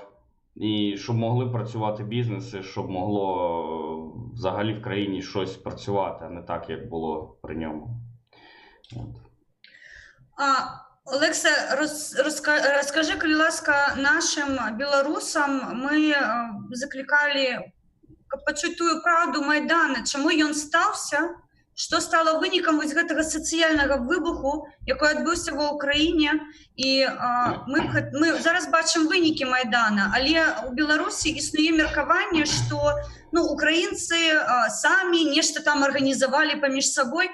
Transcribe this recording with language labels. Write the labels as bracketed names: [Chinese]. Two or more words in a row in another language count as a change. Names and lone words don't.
[Ukrainian] І щоб могли працювати бізнеси, щоб могло взагалі в країні щось працювати, а не так, як було при ньому. От. Олекса, розкажи, будь ласка, нашим білорусам, [Belarusian] ми закликали почути тую правду Майдана, чому ён стався, што стало вынікам вось гэтага сацыяльнага выбуху, якой адбыўся ва ўкраіне, і мы зараз бачым вынікі Майдана, але у Беларусі існуе меркаванне, што украінцы самі нешта там арганізавалі паміж сабой.